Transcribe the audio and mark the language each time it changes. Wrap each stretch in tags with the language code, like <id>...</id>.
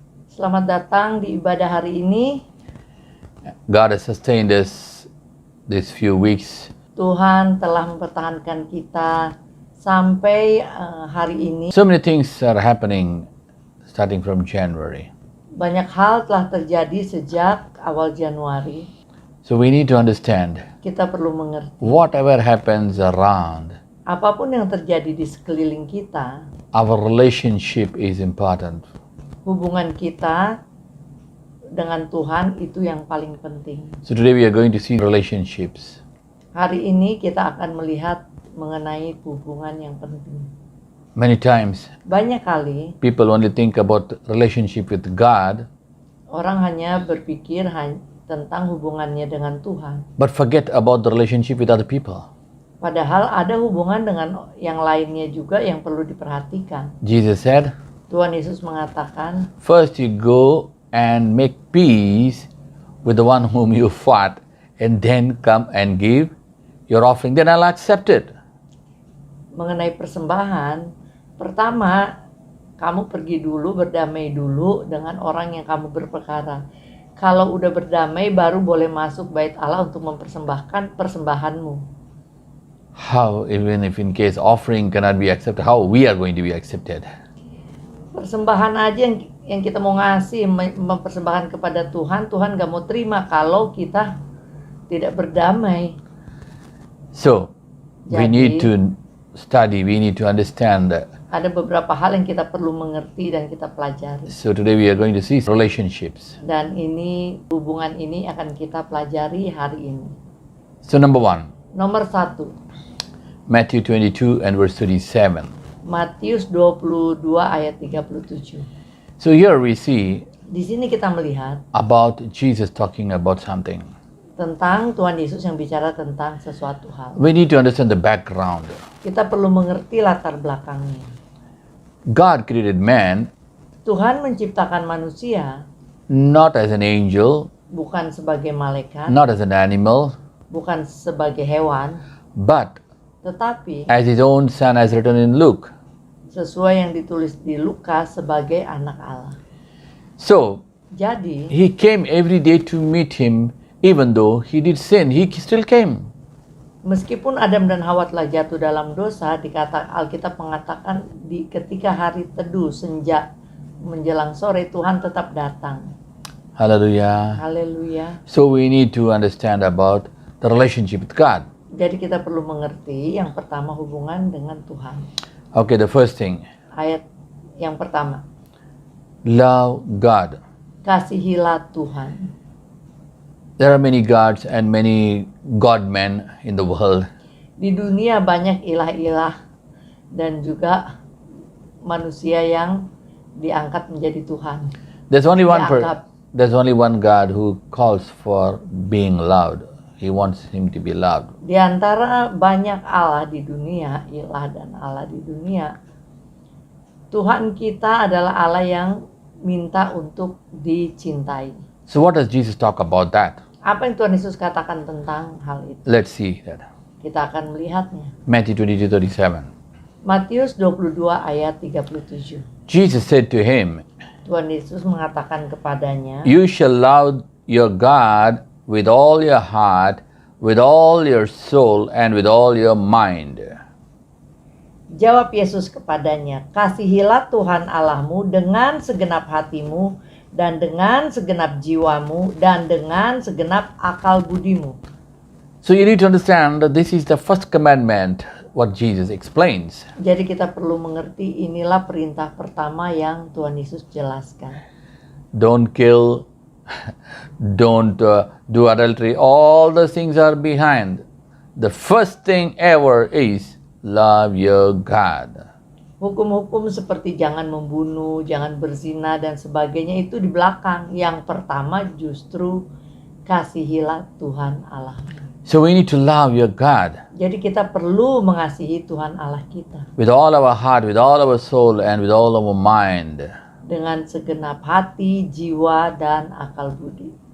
<id>Selamat datang di ibadah hari ini.</id> <en>God has sustained us these few weeks.</en> <id>Tuhan telah mempertahankan kita sampai hari ini.</id> <en>So many things are happening starting from January.</en> <id>Banyak hal telah terjadi sejak awal Januari.</id> <en>So we need to understand</en> <id>Kita perlu mengerti.</id> <en>whatever happens around,</en> <id>Apapun yang terjadi di sekeliling kita,</id> <en>our relationship is important.</en> <id>hubungan kita dengan Tuhan itu yang paling penting.</id> <en>So today we are going to see relationships.</en> <id>Hari ini kita akan melihat mengenai hubungan yang penting.</id> <en>Many times</en> <id>Banyak kali</id> <en>people only think about relationship with God,</en> <id>orang hanya berpikir tentang hubungannya dengan Tuhan.</id> <en>but forget about the relationship with other people.</en> <id>Padahal ada hubungan dengan yang lainnya juga yang perlu diperhatikan.</id> <en>Jesus said,</en> <id>Tuhan Yesus mengatakan,</id> <en>first you go and make peace with the one whom you fought, and then come and give your offering, then I'll accept it.</en> <id>mengenai persembahan, pertama, kamu pergi dulu, berdamai dulu dengan orang yang kamu berperkara. Kalau udah berdamai, baru boleh masuk bait Allah untuk mempersembahkan persembahanmu.</id> <en>How, even if in case offering cannot be accepted, how we are going to be accepted?</en> <id>Persembahan aja yang kita mau ngasih, mempersembahkan kepada Tuhan, Tuhan gak mau terima kalau kita tidak berdamai.</id> <en>So, we</en> <id>Jadi-</id> <en>need to study, we need to understand that.</en> <id>Ada beberapa hal yang kita perlu mengerti dan kita pelajari.</id> <en>So today we are going to see relationships.</en> <id>Dan hubungan ini akan kita pelajari hari ini.</id> <en>So number 1,</en> <id>Nomor 1,</id> <en>Matthew 22 and verse 37.</en> <id>Matius 22 ayat 37.</id> <en>So here we see</en> <id>Di sini kita melihat</id> <en>about Jesus talking about something.</en> <id>tentang Tuhan Yesus yang bicara tentang sesuatu hal.</id> <en>We need to understand the background.</en> <id>Kita perlu mengerti latar belakangnya.</id> <en>God created man</en> <id>Tuhan menciptakan manusia</id> <en>not as an angel,</en> <id>bukan sebagai malaikat,</id> <en>not as an animal,</en> <id>bukan sebagai hewan,</id> <en>but</en> <id>tetapi</id> <en>as his own son as written in Luke.</en> <id>sesuai yang ditulis di Lukas sebagai anak Allah.</id> <en>So</en> <id>Jadi,</id> <en>he came every day to meet him, even though he did sin, he still came.</en> <id>meskipun Adam dan Hawa telah jatuh dalam dosa, Alkitab mengatakan ketika hari teduh senja menjelang sore Tuhan tetap datang.</id> <en>Hallelujah.</en> <id>Haleluya.</id> <en>So we need to understand about the relationship with God.</en> <id>Jadi kita perlu mengerti yang pertama hubungan dengan Tuhan.</id> <en>Okay, the first thing,</en> <id>Ayat yang pertama,</id> <en>love God.</en> <id>kasihilah Tuhan.</id> <en>There are many gods and many God-men in the world.</en> <id>Di dunia banyak ilah-ilah dan juga manusia yang diangkat menjadi Tuhan.</id> <en>There's only one</en> <id>Dianggap.</id> <en>there's only one God who calls for being loved. He wants him to be loved.</en> <id>Di antara banyak Allah di dunia, ilah dan Allah di dunia, Tuhan kita adalah Allah yang minta untuk dicintai.</id> <en>So what does Jesus talk about that?</en> <id>Apa yang Tuhan Yesus katakan tentang hal itu?</id> <en>Let's see that.</en> <id>Kita akan melihatnya.</id> <en>Matthew 22:37.</en> <id>Matius 22 ayat 37.</id> <en>Jesus said to him,</en> <id>Tuhan Yesus mengatakan kepadanya,</id> <en>"You shall love your God with all your heart, with all your soul, and with all your mind."</en> <id>Jawab Yesus kepadanya, kasihilah Tuhan Allahmu dengan segenap hatimu, dan dengan segenap jiwamu, dan dengan segenap akal budimu.</id> <en>So you need to understand that this is the first commandment, what Jesus explains.</en> <id>Jadi kita perlu mengerti inilah perintah pertama yang Tuhan Yesus jelaskan.</id> <en>Don't kill, don't do adultery. All those things are behind. The first thing ever is love your God.</en> <id>Hukum-hukum seperti jangan membunuh, jangan berzina dan sebagainya itu di belakang. Yang pertama justru kasihilah Tuhan Allah.</id> <en>So we need to love your God</en> <id>Jadi kita perlu mengasihi Tuhan Allah kita</id> <en>with all our heart, with all our soul, and with all our mind.</en> <id>dengan segenap hati, jiwa, dan akal budi.</id>